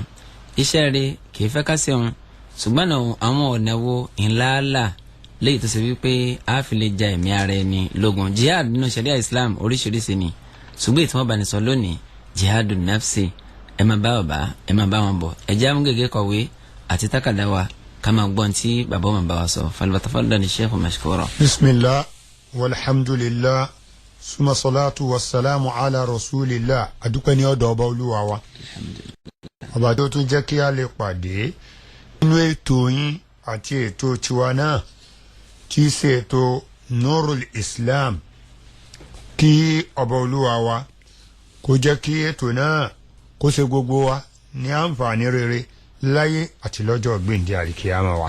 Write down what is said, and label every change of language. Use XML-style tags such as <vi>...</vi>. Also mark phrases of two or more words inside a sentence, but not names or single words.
<yo>iṣẹ́ rẹ̀ kì í fẹ́ ká ṣe wọn ṣùgbọ́n àwọn ọ̀nà wo ńláńlá léyìí tó ṣe wípé a fi lè ja ẹ̀mí ara ẹni lógun. jihad nínú sharia Islam oríṣiríṣi ni ṣùgbọ́n ìtàn ọba ní sọ lónìí</yo> <ar>جهاد النفس.</ar> <yo>ẹ máa bá bàbá ẹ máa bá wọn bọ̀ ẹ jẹ́ àwọn gègé kọ̀wé àti tákàdá wa ká máa gbọ́n tí bàbá wọn bá wa sọ.</yo> <ar>فليتفضل الشيخ مشكورا. بسم الله والحمد لله ثم الصلاة والسلام على رسول الله.</ar> <yo>adúpẹ́ ní ọ̀dọ̀ ọba olúwa wa ọba tó tún jẹ́ kí a lè pàdé nínú ètò yín àti ètò tiwa náà tí í ṣe ètò Nurul Islam. kí ọba olúwa wa kó jẹ́ kí ètò náà kó ṣe gbogbo wa ní àǹfààní rere láyé àti lọ́jọ́ gbèǹde àríkíyàmá wa.</yo>